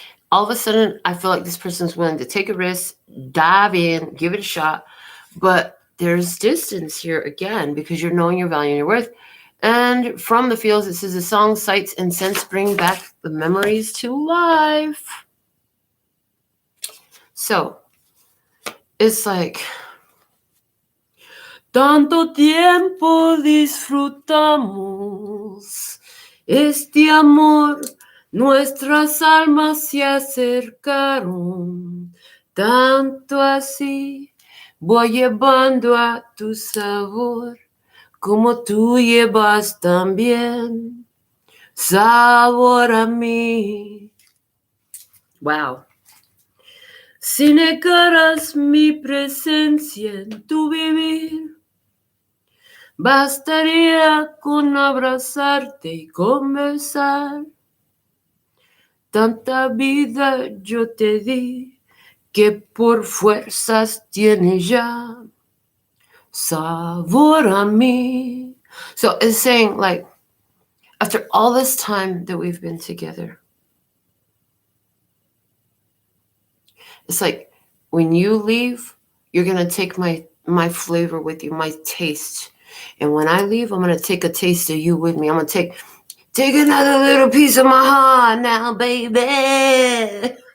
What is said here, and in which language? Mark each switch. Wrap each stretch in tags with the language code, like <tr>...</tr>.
<en>All of a sudden, I feel like this person's willing to take a risk, dive in, give it a shot, but there's distance here again because you're knowing your value and your worth. And from the feels, it says the song, sights, and scents bring back the memories to life. So it's like,</en> <es>tanto tiempo disfrutamos este amor, nuestras almas se acercaron, tanto así. Voy llevando a tu sabor, como tú llevas también sabor a mí. Wow. Si negaras mi presencia en tu vivir, bastaría con abrazarte y conversar. Tanta vida yo te di, que por fuerzas tiene ya sabor a mí.</es> <en>So it's saying, like, after all this time that we've been together, it's like, when you leave, you're going to take my flavor with you, my taste. And when I leave, I'm going to take a taste of you with me. I'm going to take another little piece of my heart now, baby.</en>